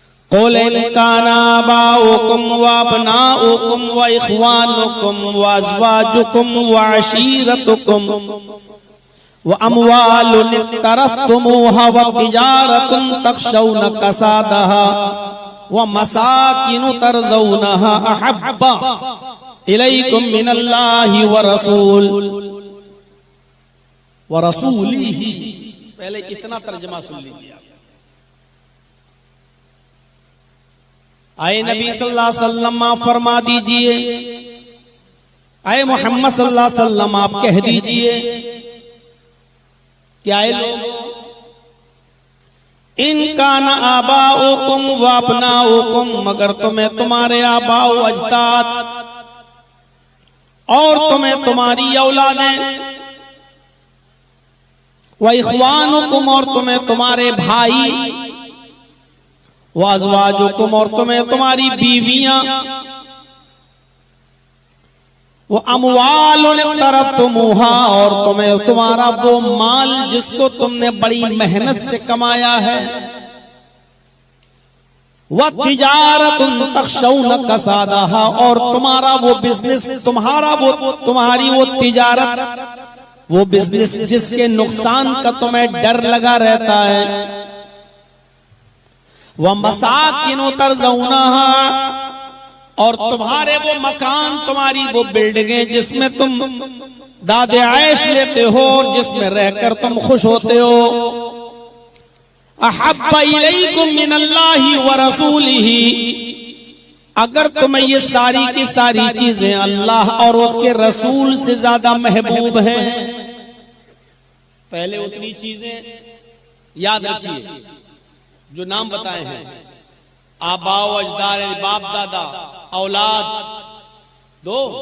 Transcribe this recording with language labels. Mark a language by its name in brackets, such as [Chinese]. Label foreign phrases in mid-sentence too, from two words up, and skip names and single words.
[Arabic] قل إن كان آباؤكم و أبناؤكم و إخوانكم و أزواجكم و عشيرتكم و أموال اقترفتموها و تجارة تخشون كسادها و مساكن ترضونها أحب إليكم من الله و رسوله. [Urdu] پہلے اتنا ترجمہ سن لیجیے۔ اے نبی [Arabic] صلى الله عليه وسلم [Urdu] آپ فرما دیجیے، اے محمد [Arabic] صلى الله عليه وسلم [Urdu] آپ کہہ دیجیے، کیا اے لوگوں, [Arabic] إن كان آباؤكم و أبناؤكم, [Urdu] مگر تمہیں تمہارے آباؤ اجداد اور تمہیں تمہاری اولادیں, [Arabic] و إخوانكم [Urdu] اور تمہیں تمہارے بھائی, [Arabic] و أزواجكم [Urdu] اور تمہیں تمہاری بیویاں, [Arabic] و أموال اقترفتموها [Urdu] اور تمہیں تمہارا وہ مال جس کو تم نے بڑی محنت سے کمایا ہے, [Arabic] و تجارة تخشون كسادها [Urdu] اور تمہارا وہ بزنس، تمہاری وہ تجارت، وہ بزنس جس کے نقصان کا تمہیں ڈر لگا رہتا ہے, [Arabic] و مساكن ترضونها [Urdu] اور تمہارے وہ مکان، تمہاری وہ بلڈنگیں جس میں تم دادِ عیش لیتے ہو اور جس میں رہ کر تم خوش ہوتے ہو, [Arabic] أحب إليكم من الله و رسوله, [Urdu] اگر تمہیں یہ ساری کی ساری چیزیں اللہ اور اس کے رسول سے زیادہ محبوب ہیں, پہلے اتنی چیزیں یاد رکھیے جو نام بتائے ہیں، آباؤ اجداد، باپ دادا، اولاد، دو